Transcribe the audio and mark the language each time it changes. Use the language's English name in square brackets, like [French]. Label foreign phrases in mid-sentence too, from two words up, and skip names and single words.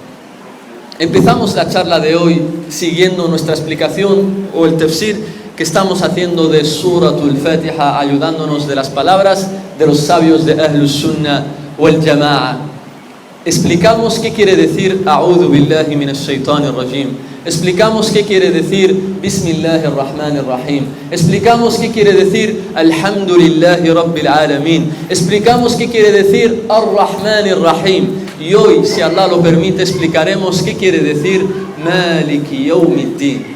[Spanish] Empezamos la charla de hoy siguiendo nuestra explicación o el tafsir que estamos haciendo de Suratul Fatiha, ayudándonos de las palabras de los sabios de [Arabic] أهل السنة والجماعة. [Spanish] Explicamos qué quiere decir [Arabic] أعوذ بالله من الشيطان الرجيم. [Spanish] Explicamos qué quiere decir [Arabic] بسم الله الرحمن الرحيم. [Spanish] Explicamos qué quiere decir [Arabic] الحمد لله رب العالمين. [Spanish] Explicamos qué quiere decir [Arabic] الرحمن الرحيم. [Spanish] Y hoy, si Allah lo permite, explicaremos qué quiere decir [Arabic] مالك يوم الدين.